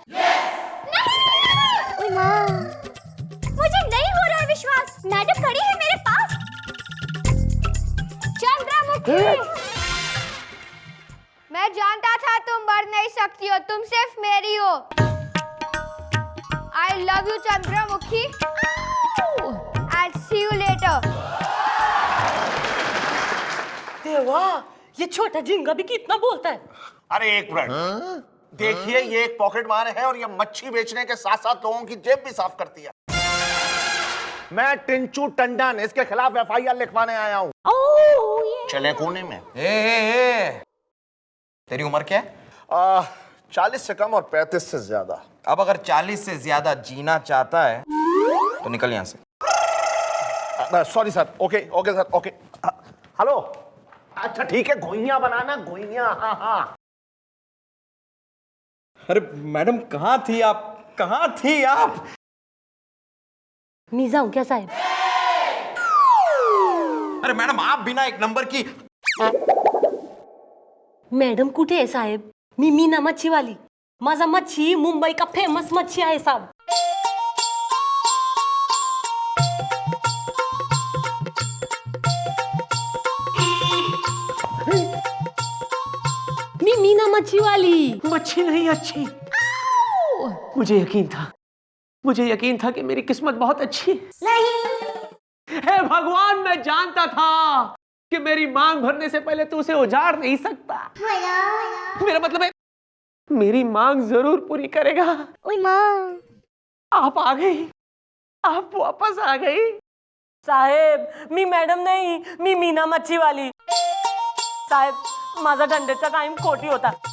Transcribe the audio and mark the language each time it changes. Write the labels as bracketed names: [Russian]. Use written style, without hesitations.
[Hindi] ओए माँ, मुझे नहीं हो रहा है विश्वास। मैडम खड़ी है मेरे पास। चंद्रमुखी, मैं जानता था तुम मर नहीं सकती हो, तुम सिर्फ मेरी हो। [English] I love you Chandramukhi. I'll see you later। [Hindi] देवा, ये छोटा झिंगा भी कितना बोलता है। अरे एक मिनट देखिए ये एक पॉकेट मार है और ये मच्छी बेचने के साथ साथ लोगों की जेब भी साफ करती है। मैं टिंचू टंडन इसके खिलाफ एफआईआर लिखवाने आया हूँ। चले कोने में। तेरी उम्र क्या है? 40 से कम और 35 से ज्यादा। अब अगर 40 से ज्यादा जीना चाहता है तो निकल यहां से। Sorry sir, okay okay sir, okay. Hello, अच्छा ठीक है, घोइयां बनाना, घोइयां। हाँ हाँ। अरे मैडम कहाँ थी आप? कहाँ थी आप? मी जाऊं क्या साहेब? अरे मैडम आप बिना एक नंबर की। [Marathi] मॅडम कुठे आहे साहेब? मी मीना मच्छीवाली। माझा मच्छी मुंबई का फेमस मच्छी आहे साहेब। मी मीना मच्छीवाली। [Hindi] मच्छी नहीं अच्छी। मुझे यकीन था कि मेरी किस्मत बहुत अच्छी है। हे भगवान, मैं जानता था कि मेरी मांग भरने से पहले तू उसे उजाड़ नहीं सकता। मेरा मतलब है मेरी मांग जरूर पूरी करेगा। ओए माँ, आप आ गई, आप वापस आ गई। [Marathi] साहेब, मी मॅडम नाही, मी मीना मच्छीवाली। साहेब, माझा डंडेचा टाइम कोटी होता।